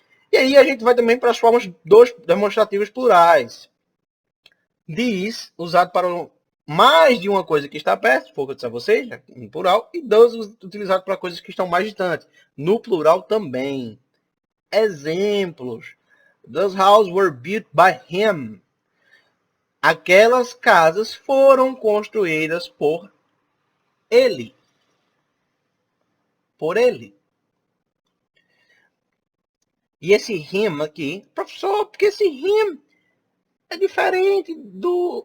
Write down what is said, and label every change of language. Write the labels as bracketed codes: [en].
[pt] E aí a gente vai também para as formas dos demonstrativos plurais. This, usado para mais de uma coisa que está perto, foi o que eu disse a vocês, né, em plural, e those utilizado para coisas que estão mais distantes, no plural também. Exemplos. [en] Those houses were built by him. [pt] Aquelas casas foram construídas por ele. Por ele. E esse him aqui, professor, porque esse him é diferente do...